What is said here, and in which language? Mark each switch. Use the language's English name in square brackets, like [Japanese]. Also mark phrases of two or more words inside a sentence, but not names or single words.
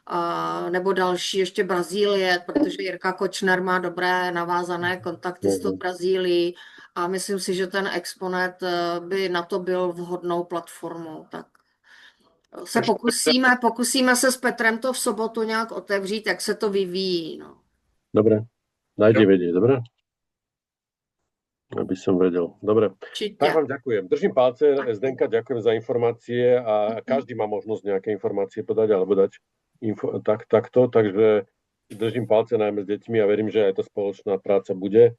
[Czech] nebo další ještě Brazílie, protože Jirka Kočner má dobré navázané kontakty s tou Brazílií a myslím si, že ten Exponet by na to byl vhodnou platformou. Tak se pokusíme se s Petrem to v sobotu nějak otevřít, jak se to vyvíjí. No. [Slovak] Dobre, dajte vedieť, dobre? Aby som vedel. Dobre, tak vám ďakujem. Držím palce, Zdenka, ďakujem za informácie a každý má možnosť nejaké informácie podať alebo dať takto, takže držím palce najmä s deťmi a verím, že aj tá spoločná práca bude.